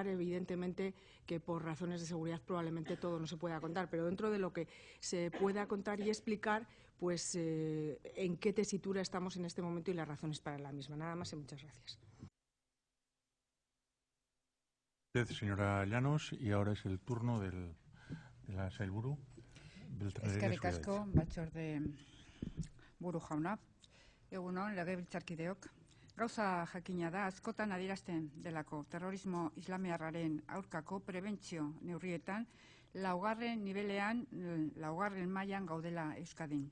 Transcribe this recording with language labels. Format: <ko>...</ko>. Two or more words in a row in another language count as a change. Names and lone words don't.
<es>Evidentemente que por razones de seguridad probablemente todo no se pueda contar, pero dentro de lo que se pueda contar y explicar, en qué tesitura estamos en este momento y las razones para la misma. Nada más y muchas gracias. Señora Llanos, y ahora es el turno de la sailburu.</es> <eu>Eskerrik asko, batzorde buru jauna. Egunon, legebiltzarkideok. Gauza jakina da, askotan adierazten delako terrorismo islamiarraren aurkako prebentzio neurrietan laugarren nivelean, laugarren mailan gaudela Euskadin.</eu>